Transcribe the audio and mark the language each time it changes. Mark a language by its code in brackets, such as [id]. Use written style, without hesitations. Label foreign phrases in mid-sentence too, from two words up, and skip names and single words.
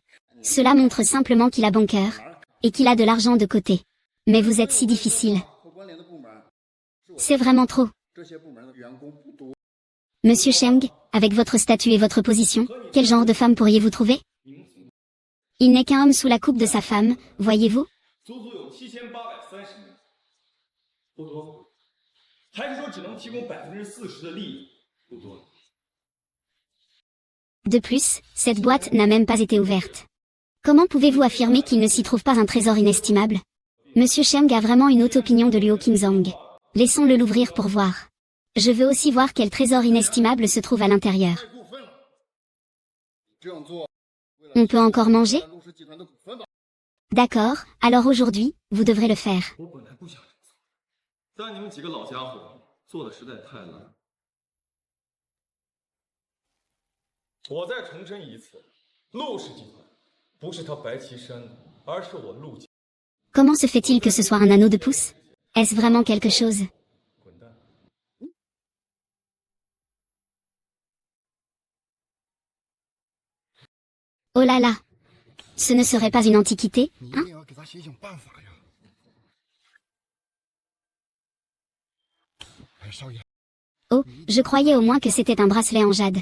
[fr] Cela montre simplement qu'il a bon cœur, et qu'il a de l'argent de côté. Mais vous êtes si difficile. C'est vraiment trop. Monsieur Sheng, Avec votre statut et votre position, quel genre de femme pourriez-vous trouver? Il n'est qu'un homme sous la coupe de sa femme, voyez-vous? [zh] 足足有7830名，不多，还是说只能提供40%的利益？不多。 [fr] De plus, cette boîte n'a même pas été ouverte. Comment pouvez-vous affirmer qu'il ne s'y trouve pas un trésor inestimable? Monsieur Cheng a vraiment une haute opinion de Luo Qingzong. Laissons-le l'ouvrir pour voir. Je veux aussi voir quel trésor inestimable se trouve à l'intérieur. On peut encore manger? D'accord, alors aujourd'hui, vous devrez le faire. [zh] 我本来不想这么做，但你们几个老家伙做的实在太烂。我再重申一次，陆氏集团不是他白旗山的，而是我陆家。 [fr] Comment se fait-il que ce soit un anneau de pouce? Est-ce vraiment quelque chose? [zh] 滚蛋！ [fr] Oh là là! Ce ne serait pas une antiquité, hein? Oh, je croyais au moins que c'était un bracelet en jade.